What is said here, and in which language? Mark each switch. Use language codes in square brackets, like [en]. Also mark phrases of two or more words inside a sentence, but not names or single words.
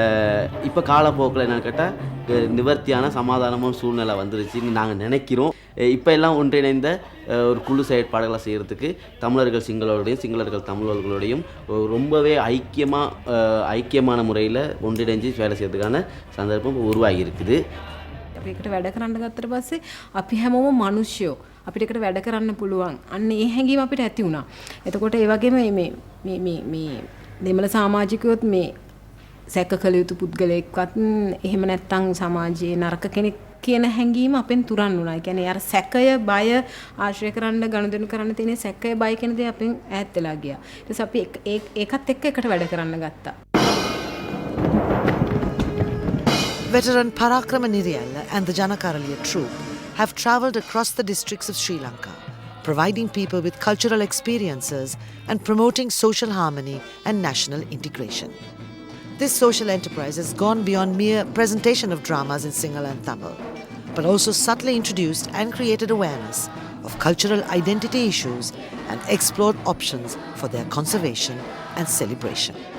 [ta] இப்போ காலப்போக்கில் என்னென்னு கேட்டால் நிவர்த்தியான சமாதானமான சூழ்நிலை வந்துருச்சுன்னு நாங்கள் நினைக்கிறோம். இப்போ எல்லாம் ஒன்றிணைந்த ஒரு குழு செயற்பாடுகளை செய்கிறதுக்கு தமிழர்கள் சிங்களோடையும் சிங்களர்கள் தமிழர்களோடையும் ரொம்பவே ஐக்கியமான முறையில் ஒன்றிணைஞ்சு வேலை செய்யறதுக்கான சந்தர்ப்பம் உருவாகி இருக்குது. [si] අපිට වැඩ කරන්න ගත්තට පස්සේ අපි හැමෝම මිනිස්සුયો අපිට එකට වැඩ කරන්න පුළුවන්. අන්න ඒ හැඟීම අපිට ඇති වුණා. එතකොට ඒ වගේම මේ දෙමළ සමාජිකයොත් මේ සැක කළ යුතු පුද්ගලයෙක්වත් එහෙම නැත්නම් සමාජයේ නරක කෙනෙක් කියන හැඟීම අපෙන් තුරන් වුණා. ඒ කියන්නේ අර සැකය බය ආශ්‍රය කරන්න ගනුදෙනු කරන්න තියෙන සැකය බය කියන දේ අපෙන් ඈත් වෙලා ගියා. ඊට පස්සේ අපි ඒකත් එක්ක එකට වැඩ කරන්න ගත්තා. [en] Veteran Parakrama Niriyalla and the Janakaraliya troupe have travelled across the districts of Sri Lanka, providing people with cultural experiences and promoting social harmony and national integration. This social enterprise has gone beyond mere presentation of dramas in Sinhala and Tamil, but also subtly introduced and created awareness of cultural identity issues and explored options for their conservation and celebration.